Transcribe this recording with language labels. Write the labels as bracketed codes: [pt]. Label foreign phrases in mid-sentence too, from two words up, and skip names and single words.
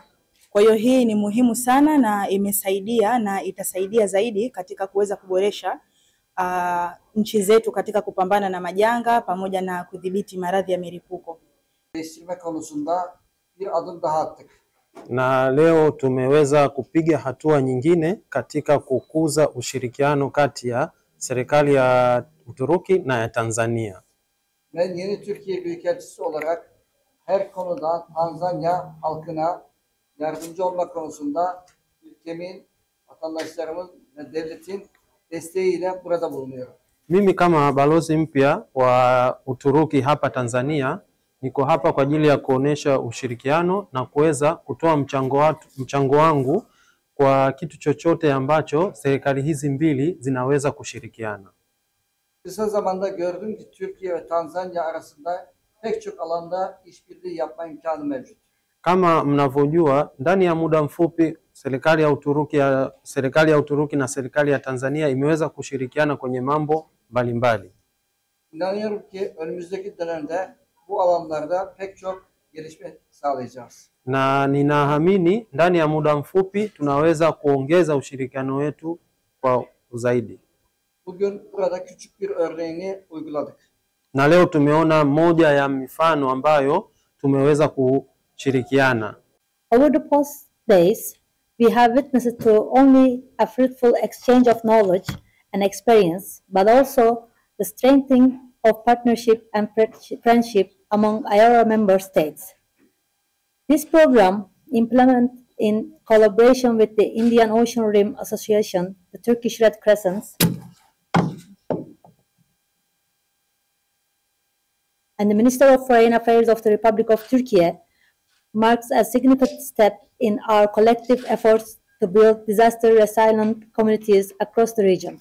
[sw] Kwa hiyo hii ni muhimu sana na imesaidia na itasaidia zaidi katika kuweza kuboresha nchi zetu katika kupambana na majanga pamoja na kudhibiti maradhi ya milipuko. Na leo tumeweza kupiga hatua nyingine katika kukuza ushirikiano kati ya serikali ya Uturuki na ya Tanzania. [tr] Ben yeni Türkiye Büyükelçisi olarak her konudan Tanzanya halkına yardımcı olmak konusunda ülkemin, vatandaşlarımın ve devletin desteğiyle burada bulunuyorum. [sw] Mimi kama balozi mpya wa Uturuki hapa Tanzania, niko hapa kwa ajili ya kuonesha ushirikiano na kuweza kutoa mchango wangu kwa kitu chochote ambacho serikali hizi mbili zinaweza kushirikiana. [tr] Kısa zamanda gördüm ki Türkiye ve Tanzanya arasında pek çok alanda işbirliği yapma imkanı mevcut. [sw] Kama mnavyojua, ndani ya muda mfupi serikali ya Uturuki na serikali ya Tanzania imeweza kushirikiana kwenye mambo mbalimbali. [tr] İnanıyorum ki önümüzdeki dönemde bu alanlarda pek çok gelişme sağlayacağız. [sw] Na ninaamini ndani ya muda mfupi tunaweza kuongeza ushirikiano wetu kwa zaidi. [tr] Bugün burada küçük bir örneğini uyguladık. [sw] Na leo tumeona moja ya mifano ambayo tumeweza kushirikiana. [en] Over the past days, we have witnessed to only a fruitful exchange of knowledge and experience, but also the strengthening of partnership and friendship among IORA member states. This program, implemented in collaboration with the Indian Ocean Rim Association, the Turkish Red Crescent, and the Minister of Foreign Affairs of the Republic of Turkey, marks a significant step in our collective efforts to build disaster-resilient communities across the region.